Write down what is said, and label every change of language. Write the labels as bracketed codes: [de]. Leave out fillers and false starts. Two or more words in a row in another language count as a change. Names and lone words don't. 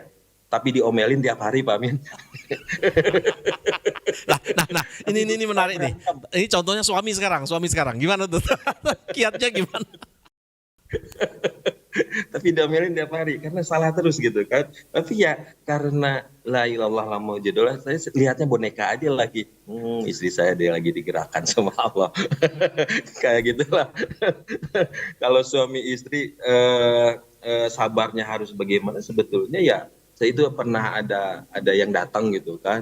[id] Tapi diomelin tiap hari Pak Amin. Nah, ini menarik nih. Ini contohnya suami sekarang. Gimana tuh? Kiatnya gimana? Tapi diomelin tiap hari karena salah terus gitu kan. Tapi ya karena [ar] لا إلا الله لا موجود الله, [id] saya lihatnya boneka aja lagi. Istri saya dia lagi digerakkan sama Allah. Kayak gitulah. Kalau suami istri sabarnya harus bagaimana sebetulnya ya. Saya itu pernah ada yang datang gitu kan.